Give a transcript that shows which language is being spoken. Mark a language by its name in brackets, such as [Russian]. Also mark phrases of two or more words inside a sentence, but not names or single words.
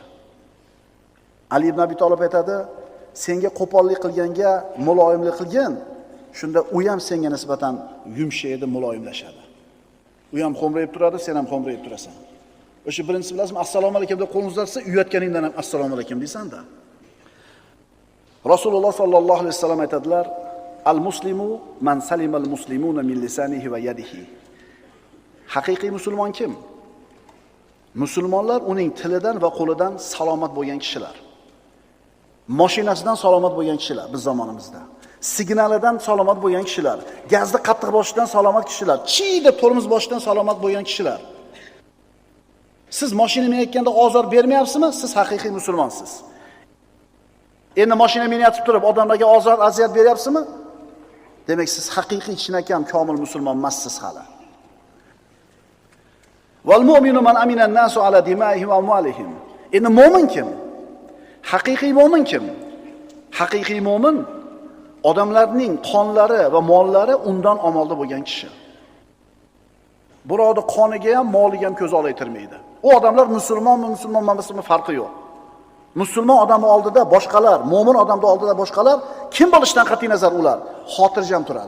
[Uzbek] Ali ibn Abi Talib aytadi, senga qo'pollik qilganga muloyimlik qilgin, shunda u ham senga nisbatan yumshaydi, muloyimlashadi. U ham xo'mrayib turadi, sen ham xo'mrayib turasan. O'sha birinchisi bilasizmi, assalomu alaykum deb qo'lni uzatsa, uyatganingdan ham assalomu alaykum deysan-da. Rasululloh [Arabic] صلى الله عليه وسلم [Uzbek] aytadilar, [Arabic] المسلم من سلم المسلمون من لسانه ويده. [Uzbek] Haqiqiy musulmon kim? Musulmonlar uning tilidan va qo'lidan salomat bo'lgan kishilar. Mashinasidan salomat bo'lgan kishilar biz zamonimizda. Signalidan salomat bo'lgan kishilar, gazni qattiq boshidan salomat kishilar, chi deb tormoz boshidan salomat bo'lgan kishilar. Siz mashina minayotganda ozor bermayapsizmi? Siz haqiqiy musulmonsiz. Endi mashina minayotib turib odamlarga ozor, aziyat beryapsizmi? Demak, siz haqiqiy chinakam komil musulmon emassiz hali. [Arabic] والمؤمن من أمنه الناس على دمائهم وأموالهم. [Uzbek] Endi mu'min kim? Haqiqiy mu'min kim? Haqiqiy mu'min odamlarning qonlari va mollari undan omonda bo'lgan kishi. Birovning qoniga ham, moliga ham ko'z olaytirmaydi. U odamlar musulmonmi, musulmon emasmi farqi yo'q. Musulmon odam oldida boshqalar, mu'min odamning oldida boshqalar kim bo'lishidan qat'iy nazar ular xotirjam turadi.